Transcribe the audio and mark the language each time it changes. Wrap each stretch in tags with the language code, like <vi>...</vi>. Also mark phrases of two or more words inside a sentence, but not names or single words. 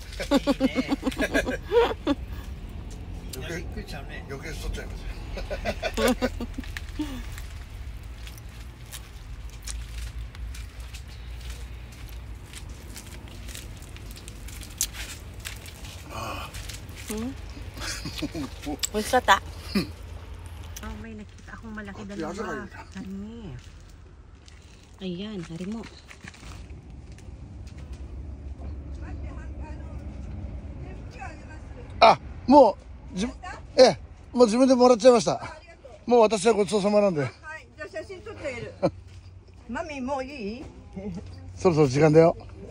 <ja>余計太っちゃいますよ。</ja> <tl>Gusto ta? Oh, may nakita akong malaki dalawa. Hani. Ayan, hari mo.</tl> <ja>あ、もうもう自分でもらっちゃいました。もう私はごちそうさまなんで。はい、じゃあ写真撮ってあげる。マミもういい？そろそろ時間だよ。</ja>